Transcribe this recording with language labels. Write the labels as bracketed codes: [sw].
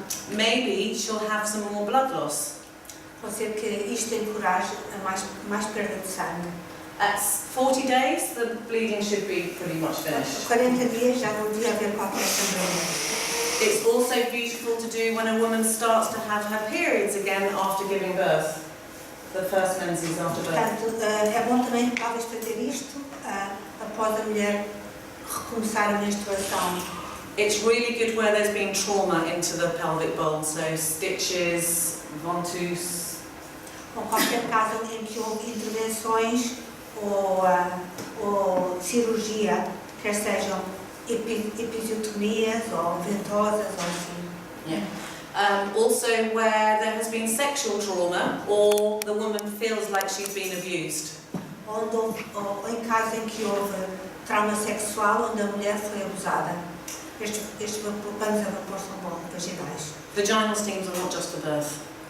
[en] Maybe she'll have some more blood loss. [pt] Pode ser que isto encoraje a mais perda de sangue. [en] At 40 days, the bleeding should be pretty much finished. [pt] 40 dias já não devia haver qualquer sangramento. [en] It's also beautiful to do when a woman starts to have her periods again after giving birth. The first menses after birth. [pt] Portanto, é bom também talvez fazer isto após a mulher recomeçar a menstruação. [en] It's really good where there's been trauma into the pelvic bowl, so stitches, ventouse. [pt] Ou qualquer caso em que houve intervenções ou cirurgia, quer sejam episiotomias ou ventosas ou assim. [en] Yeah. Also where there has been sexual trauma or the woman feels like she's been abused. [pt] Ou em caso em que houve trauma sexual onde a mulher foi abusada. Estes panos a vapor são vaginais. [en] Vaginal steams are not just for birth.